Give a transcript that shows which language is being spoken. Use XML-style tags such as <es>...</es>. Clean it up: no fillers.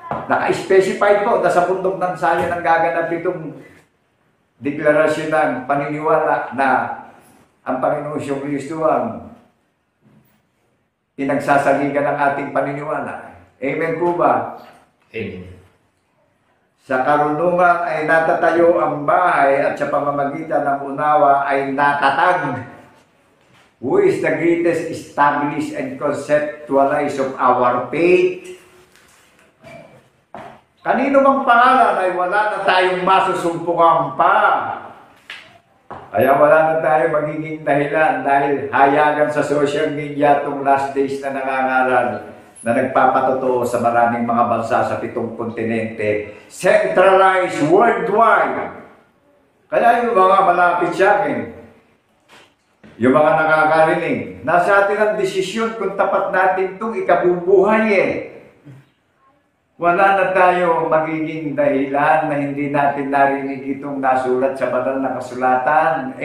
<tl>Naka-specify po na sa bundok ng Sayon ang gaganap itong deklarasyon ng paniniwala na ang Panginoong Jesucristo ang pinagsasaligan ng ating paniniwala. Amen po ba? Amen. Sa karunungan ay natatayo ang bahay at sa pamamagitan ng unawa ay natatag.</tl> <en>Who is the greatest establish and conceptualize of our faith?</en> <tl>Kanino mang pangalan ay wala na tayong masusumpukan pa. Kaya wala na tayo magiging dahilan dahil hayagan sa social media itong last days na nangangaral na nagpapatotoo sa maraming mga bansa sa 7 kontinente.</tl> <en>Centralized worldwide.</en> <tl>Kaya yung mga malapit sa akin, yung mga nakakarinig, nasa atin ang desisyon kung tapat natin itong ikabubuhay eh. Wala na tayo magiging dahilan na hindi natin narinig itong nasulat sa banal na kasulatan.</tl>